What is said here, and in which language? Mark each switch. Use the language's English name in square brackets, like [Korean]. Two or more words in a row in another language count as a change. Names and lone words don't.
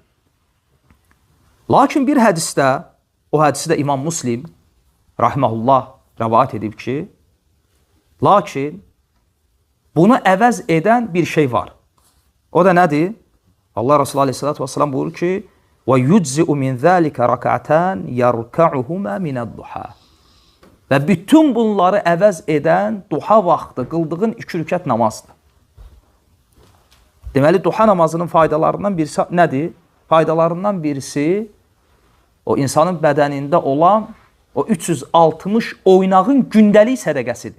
[Azerbaijani] Lakin bir hədisdə, o hədisi də İmam Müslim, rahməhullah, rəvayət edib ki, lakin bunu əvəz edən bir şey var. O da nədir? Allah Resulü [Arabic] عليه الصلاة والسلام [Azerbaijani] buyurur ki, [Arabic] وَيُجْزِئُ مِنْ ذَٰلِكَ رَكَعْتَانِ يَرْكَعُهُمَا مِنَ الضُّحَى. [Azerbaijani] Və bütün bunları əvəz edən duha vaxtı qıldığın 2 rükət namazdır. Deməli, duha namazının faydalarından birisi nədir? Faydalarından birisi o insanın bədənində olan o 360 oynağın gündəlik sədəqəsidir.